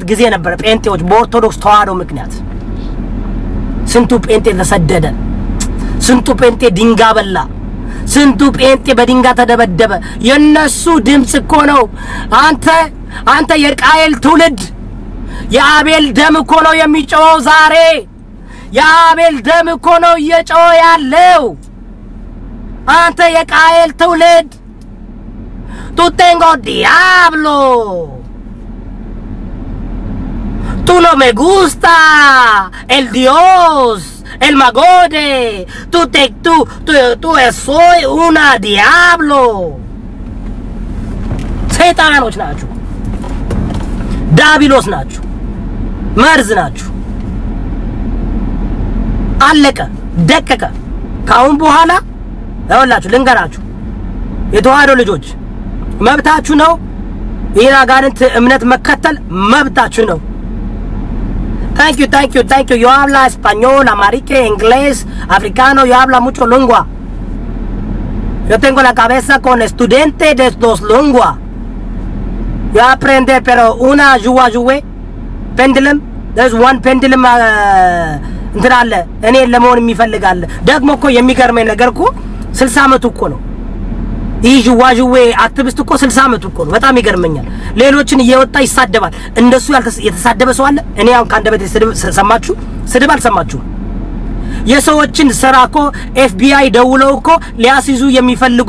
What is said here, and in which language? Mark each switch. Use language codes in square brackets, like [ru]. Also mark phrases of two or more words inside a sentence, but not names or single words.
[am] ጊዜ ነበር ጴንጤዎች በኦርቶዶክስ ተዋህዶ ምክንያት ስንቱ ጴንጤ ተሰደደ ስንቱ ጴንጤ ድንጋ በላ ስንቱ ጴንጤ በድንጋ ተደበደበ የነሱ ድምጽ እኮ ነው አንተ የቃየል ትውልድ የአቤል ደም እኮ ነው የሚጮው ዛሬ የአቤል ደም እኮ ነው እየጮኸ ያለው አንተ የቃየል ትውልድ [es] tú tengo diablo tú no me gusta el Dios el magode tú soy una diablo [am] ሰይጣኖች ናችሁ ዳቢሎስ ናችሁ መርዝ ናችሁ አለቀ ደቀቀ ካሁን በኋላ ያውላችሁ ልንገራችሁ የተዋህዶ ልጆች መብታችሁ ነው ይሄን አጋንንት እምነት መከተል መብታችሁ ነው [en] thank you [es] yo habla español amarique inglés africano yo habla mucho lengua yo tengo la cabeza con estudiante de dos lenguas yo aprende pero una juwe pendulum [en] there's one pendulum [am] እንድራለ እኔ ለመሆን የሚፈልጋለ ደግሞ እኮ የሚገርመኝ ነገር እኮ 60 አመት እኮ ነው ይጅዋጅዌ አክቲቪስት እኮ 60 አመት እኮ ነው በጣም ይገርመኛል ሌሎችን እየወጣ ይሳደባል እንደሱ የተሳደበ ሰው አለ እኔ አሁን ካንደበት ሰማችሁ ስድብ አልሰማችሁ የሰዎችን ስራ እኮ ኤፍቢአይ ደውለው እኮ ሊያስይዙ የሚፈልጉ